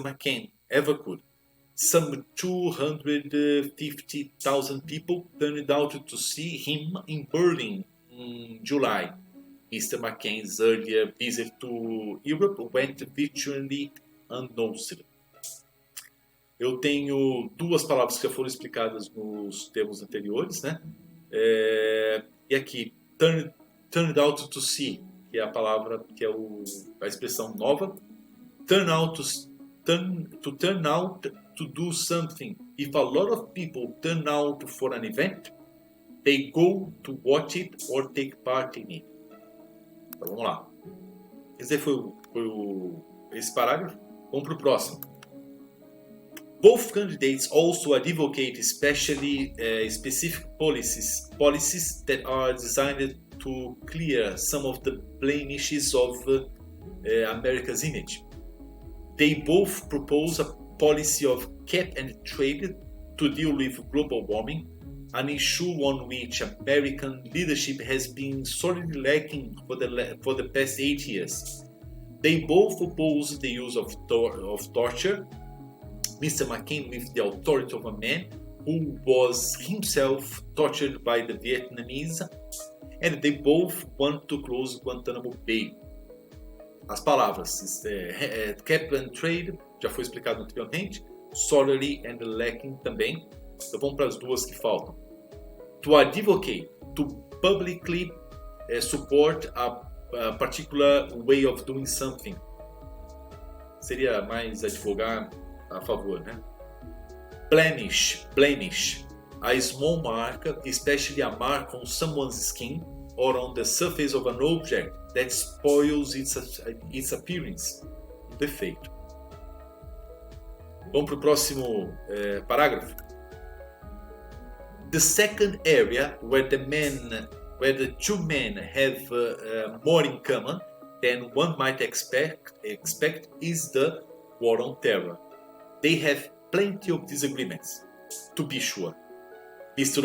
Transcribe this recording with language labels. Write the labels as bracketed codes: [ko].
[en] McCain ever could. Some 250,000 people turned out to see him in Berlin in July. Mr. McCain's earlier visit to Europe went virtually unnoticed. [pt] Eu tenho duas palavras que já foram explicadas nos termos anteriores, né? E aqui, [en] turned out to see, [pt] que é a palavra, que é a expressão nova. [en] Turn out to do something. If a lot of people turn out for an event, they go to watch it or take part in it. [pt] Então vamos lá. Esse foi esse parágrafo. Vamos para o próximo. [en] Both candidates also advocate especially specific policies that are designed to clear some of the blemishes of America's image. They both propose a policy of cap and trade to deal with global warming, an issue on which American leadership has been sorely lacking for the past 8 years. They both oppose the use of torture, Mr. McCain with the authority of a man who was himself tortured by the Vietnamese, and they both want to close Guantanamo Bay. [pt] As palavras cap and trade já foi explicado anteriormente, sorely and lacking também. Então vamos para as duas que faltam. [en] To advocate, to publicly support a particular way of doing something. [pt] Seria mais advogar a favor, né? [en] Blemish, a small mark, especially a mark on someone's skin or on the surface of an object that spoils its appearance. [pt] Um defeito. Vamos para o próximo parágrafo. [en] The second area where the two men have more in common than one might expect is the war on terror. They have plenty of disagreements, to be sure. Mr.